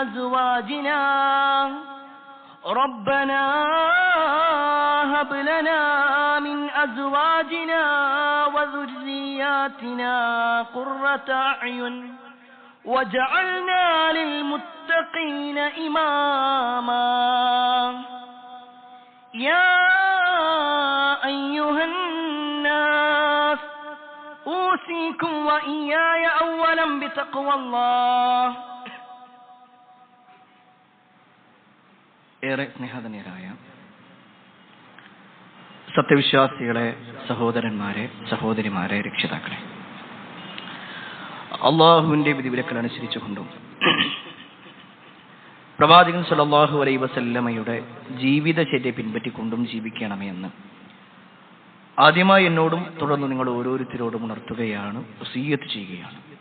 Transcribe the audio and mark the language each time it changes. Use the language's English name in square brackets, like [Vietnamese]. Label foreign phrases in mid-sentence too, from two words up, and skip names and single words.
[Arabic] أزواجنا وذرياتنا قرة أعين وجعلنا للمتقين إماما يا أيها الناس أوصيكم وإياي أولا بتقوى الله. [Malayalam] ഏറെ സ്നേഹധന്യരായ സത്യവിശ്വാസികളെ, സഹോദരന്മാരെ, സഹോദരിമാരെ, രക്ഷിതാക്കളെ, അള്ളാഹുവിന്റെ വിധിവിലക്കൾ അനുസരിച്ചുകൊണ്ടും പ്രവാചകൻ [Arabic] صلى الله عليه وسلم [Malayalam] ജീവിതചര്യ പിൻപറ്റിക്കൊണ്ടും ജീവിക്കണമേ എന്ന് ആദ്യമായി എന്നോടും തുടർന്ന് നിങ്ങൾ ഓരോരുത്തരോടും ഉണർത്തുകയാണ്, വസിയ്യത്ത് ചെയ്യുകയാണ്.